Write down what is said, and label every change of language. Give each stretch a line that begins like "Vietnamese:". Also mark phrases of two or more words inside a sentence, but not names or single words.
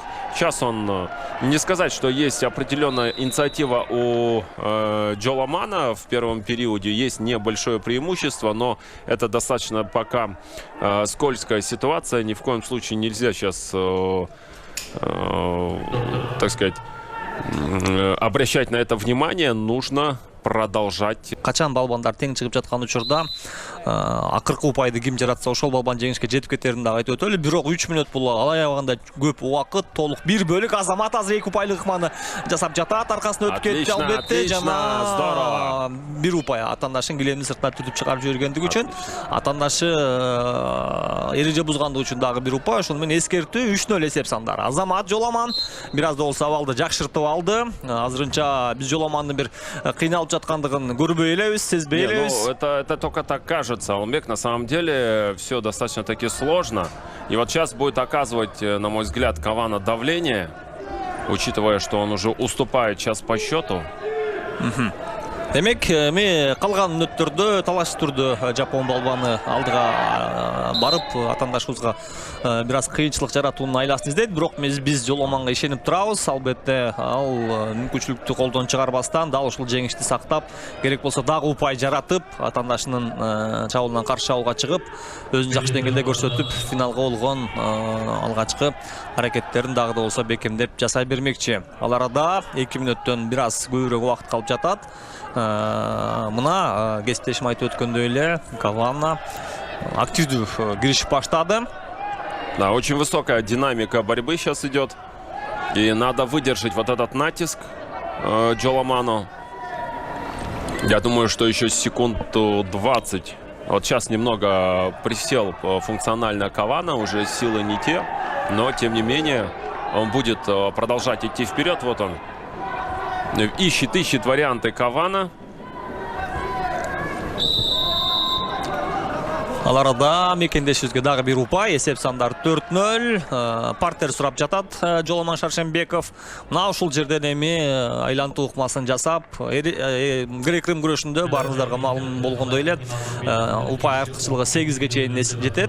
Russian: Сейчас он, не сказать, что есть определенная инициатива у Жоломона в первом периоде, есть небольшое преимущество, но это достаточно пока скользкая ситуация. Ни в коем случае нельзя сейчас, так сказать, обращать на это внимание. Нужно продолжать.
Kyrgyz: Качан балбандар тең чыгып жаткан учурда акыркы упайды ким жаратса ошол балбан жеңишке жетип кетерин дагы айтып өтөлү. Бирок 3 мүнөт бул алаябаганда көп убакыт, толук бир бөлүк. Азамат азыр 2 упайлык ыкманы жасап жатат, аркасына өтүп кетти албетте. Жана здорово. Бир упай атандашын килемин сыртына түртүп чыгарып жибергендиги үчүн, атандашы эреже бузгандыгы үчүн дагы бир упай. Ошону менен эскертүү 3-0 эсеп сандары. Азамат Жоломон бир аз да болсо абалды жакшыртып алды. Азырынча биз Жоломондун бир кыйналып жаткандыгын көрбөй элебиз, сезбей элебиз.
Russian: Ну, это только так кажется, Алмек. На самом деле все достаточно таки сложно. И вот сейчас будет оказывать, на мой взгляд, Кавана давление, учитывая, что он уже уступает сейчас по счету.
Kyrgyz: Демек, эми калган мүнөттөрдө талаш түрдө жапон балбаны алдыга барып атандашыбызга бир аз кыйынчылык жаратуунун айласын издейт. Бирок биз жоломанга ишенип турабыз. Албетте, ал мүмкүнчүлүктү колдон чыгарбастан дал ушул жеңишти сактап, керек болсо дагы упай жаратып, атандашынын чабуулунан каршы чабуулга чыгып, өзүн жакшы деңгээлде көрсөтүп, финалга болгон алгачкы аракеттерин дагы да болсо бекемдеп жасай бермекчи. Ал арада 2 мүнөттөн бир аз көбүрөөк убакыт калып жатат. Мына кесиптешим айтып өткөндөй эле, Кавана активдүү киришип баштады.
Russian: Да, очень высокая динамика борьбы сейчас идет. И надо выдержать вот этот натиск Джоломану. Я думаю, что еще секунд 20. Вот сейчас немного присел функционально Кавана, уже силы не те. Но, тем не менее, он будет продолжать идти вперед. Вот он. Ищет варианты Кавана.
Kyrgyz: Ал арада мекендешибизге дагы бир упай, эсеп сандар 4-0. Партер сурап жатат Жоломан Шаршенбеков. Мына ушул жерден эми айлантуу ыкмасын жасап, грек-рим күрөшүндө барыңыздарга маалым болгондой эле упай артыкчылыгы 8ге чейин жетет.